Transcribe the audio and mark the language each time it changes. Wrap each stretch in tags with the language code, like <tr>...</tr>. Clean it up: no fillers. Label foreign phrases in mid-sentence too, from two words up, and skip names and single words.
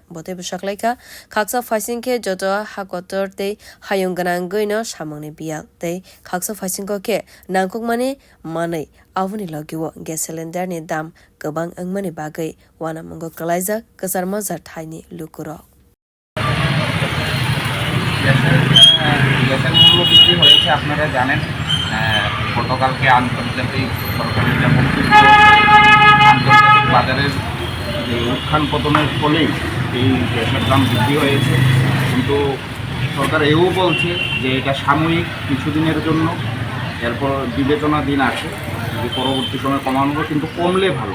<trp>Bote saklaika khaksa faisingke joto hakotor tei hayung ganang goino samangni bial tei khaksa faisingko ke nangkukmani manai avuni logiwo</trp> <en>gas cylinder</en> <trp>ni dam kwbang angmani bagai wana mungo kalaijak kasar mazar thaini lukorok</trp> <bn>গ্যাসের মূল্য বৃদ্ধি হয়েছে আপনারা জানেন। গতকালকে আন্তর্জাতিক সরকারের যে বক্তব্য আন্তর্জাতিক বাজারের যে উত্থান পতনের ফলেই এই গ্যাসের দাম বৃদ্ধি হয়েছে, কিন্তু সরকার এও বলছে যে এটা সাময়িক কিছুদিনের জন্য, এরপর বিবেচনাধীন আছে যে পরবর্তী সময় কমানো, কিন্তু কমলে ভালো।</bn>